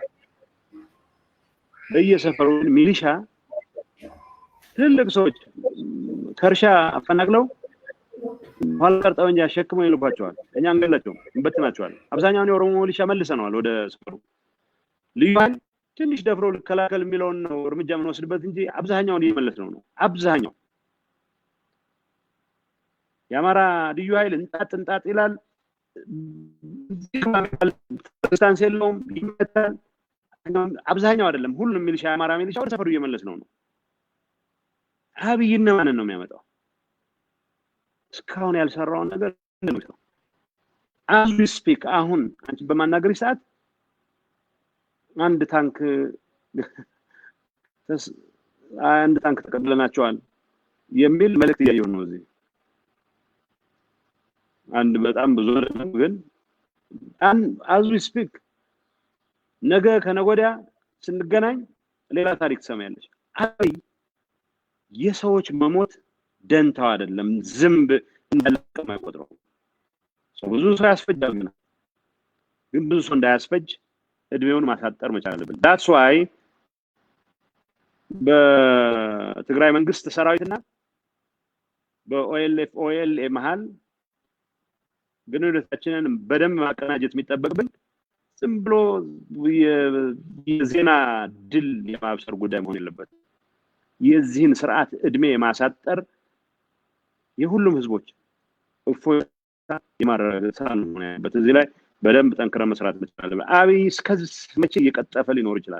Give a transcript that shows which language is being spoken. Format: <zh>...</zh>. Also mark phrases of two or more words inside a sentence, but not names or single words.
<am>በየሰፈሩ ሚሊሻ ትልቅ ሰዎች ከርሻ አፈናቅለው ኋላ ቀርጠው እንጂ አሸክመው ይልኳቸዋል። እኛ እንገላቸው እንበትናቸዋል። አብዛኛው የኦሮሞ ሚሊሻ መልሰናል ወደ ሰፈሩ። ልዩ ኃይል ትንሽ ደፍሮ ልከላከል የሚለውን ነው እርምጃ የምንወስድበት እንጂ አብዛኛውን እየመለስነው ነው። አብዛኛው የአማራ ልዩ ኃይል እንጣጥ ይላል። ዲስታንስ የለውም ይመታል። አብዛኛው አይደለም ሁሉም ሚሊሻ የአማራ ሚሊሻ ወደ ሰፈሩ እየመለስነው ነው። አብይና ማንን ነው የሚያመጣው? እስካሁን ያልሰራውን ነገር እንደምትለው</am> <en>as we speak</en> <am>አሁን አንቺ በማናገርሽ ሰዓት አንድ ታንክ ተቀበለናቸዋል የሚል መልእክት እያየሁ ነው እዚህ። አንድ በጣም ብዙ ነው ግን</am> <en>as we speak</en> <am>ነገ ከነጎዳ ስንገናኝ ሌላ ታሪክ ትሰማያለሽ። አብይ የሰዎች መሞት ደንታው አይደለም ዝምብ እንደለቀመ አይቆጥረው። ብዙ ሰው ያስፈጃል ግን ብዙ ሰው እንዳያስፈጅ እድሜውን ማሳጠር መቻል አለበት።</am> <en>that's why</en> <am>በትግራይ መንግስት ሰራዊትና በኦኤልኤ መሃል ግንኙነታችንን በደንብ ማቀናጀት የሚጠበቅብን ዝም ብሎ የዜና ድል የማብሰር ጉዳይ መሆን የለበትም። የዚህን ስርዓት እድሜ ማሳጠር የሁሉም ህዝቦች እፎይታ የማረጋገጥ ስራ ነው ያለበት። እዚህ ላይ በደንብ ጠንክረን መስራት እንችላለን። አብይ እስከዚህ መቼ እየቀጠፈ ሊኖር ይችላል?</am>